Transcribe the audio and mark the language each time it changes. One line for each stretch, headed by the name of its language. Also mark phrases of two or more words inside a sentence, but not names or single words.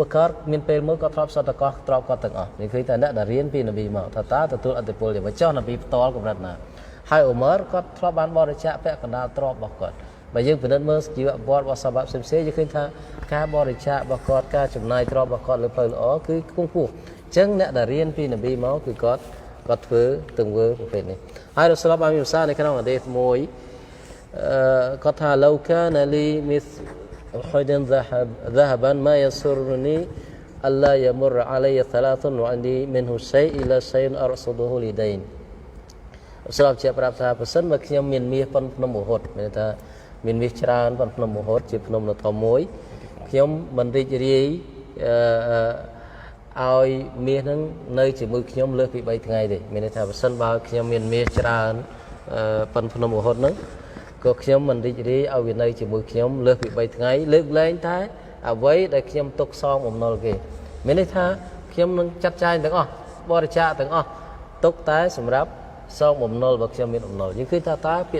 Khmer: ការមានពេលមួយក៏ធ្លាប់សតកោះទ្រព្យគាត់ទាំងអស់នេះឃើញថាអ្នកដែលរៀនពីនប៊ីមកថាតើទទួលឥទ្ធិពលយ៉ាងម៉េចចុះនប៊ីផ្ទាល់កម្រិតណាហើយអ៊ូម៉ារគាត់ធ្លាប់បានបរិច្ចាគពាក់កណ្ដាលទ្រព្យរបស់គាត់បើយើងពិនិត្យមើលជីវប្រវត្តិរបស់សាហាបាត់ផ្សេងៗយើងឃើញថាការបរិច្ចាគរបស់គាត់ការចំណាយទ្រព្យរបស់គាត់លើផ្លូវល្អគឺខ្ពង់ខ្ពស់អញ្ចឹងអ្នកដែលរៀនពីនប៊ីមកគឺគាត់ធ្វើទង្វើប្រភេទនេះហើយរ៉ូស៊ូលបានមានប្រសាសន៍នៅក្នុងហាឌីសមួយគាត់ថា
Arabic: لو كان لي مثل أحد ذهبا ما يسرني ألا يمر علي ثلاث وعندي منه شيء إلا شيء أرصده لدين
Khmer: ស្រាប់ជាប្រាប់ថាប្រសិនបើខ្ញុំមានមាសប៉ុនភ្នំមហុតមានថាមានមាសច្រើនប៉ុនភ្នំមហុតជាភ្នំដ៏ធំមួយខ្ញុំមិនរីករាយ ឲ្យមាសហ្នឹងនៅជាមួយខ្ញុំលើសពី3ថ្ងៃទេមានន័យថាប្រសិនបើខ្ញុំមានមាសច្រើនប៉ុនភ្នំមហុតហ្នឹងក៏ខ្ញុំមិនរីករាយឲ្យវានៅជាមួយខ្ញុំលើសពី3ថ្ងៃលើកលែងតែអ្វីដែលខ្ញុំទុកសងបំណុលគេមានន័យថាខ្ញុំនឹងចាត់ចែងទាំងអស់បរិច្ចាគទាំងអស់ទុកតែសម្រាប់សងបំណុលរបស់ខ្ញុំមានបំណុលយើងឃើញថាតើពាក្យ